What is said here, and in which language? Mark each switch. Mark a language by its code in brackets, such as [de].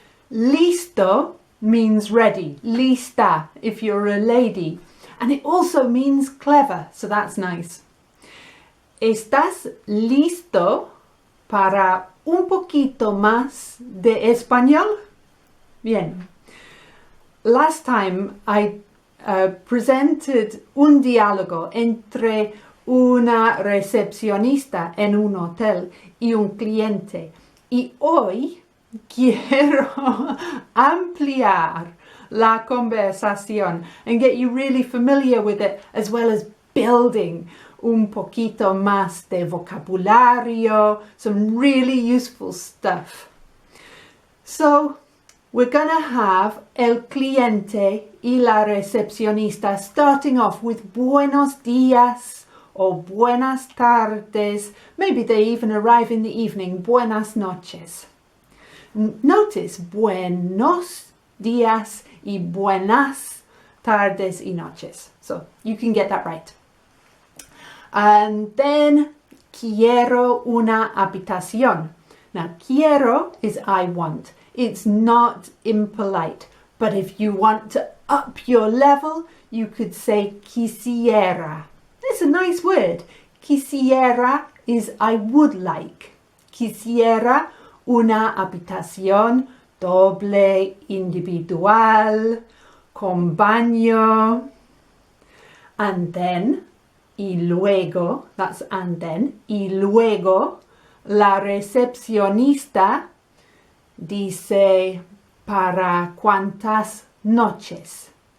[en] listo means ready, lista if you're a lady, and it also means clever, so that's nice. [es] ¿Estás listo para un poquito más de español? [en] Bien. Last time I presented [es] un diálogo entre una recepcionista en un hotel y un cliente, y hoy quiero ampliar la conversación [en] and get you really familiar with it, as well as building [es] un poquito más de vocabulario, [en] some really useful stuff. So we're gonna have [es] el cliente y la recepcionista [en] starting off with [es] buenos días [en] or [es] buenas tardes. [en] Maybe they even arrive in the evening, [es] buenas noches. Notice buenos días y buenas tardes y noches. [en] So you can get that right. And then [es] quiero una habitación. [en] Now quiero is I want. It's not impolite. But if you want to up your level, you could say quisiera. It's a nice word. Quisiera is I would like. [es] Quisiera una habitación doble, individual, con baño. [en] And then, [es] y luego, [en] that's and then, [es] y luego, la recepcionista dice para cuántas noches.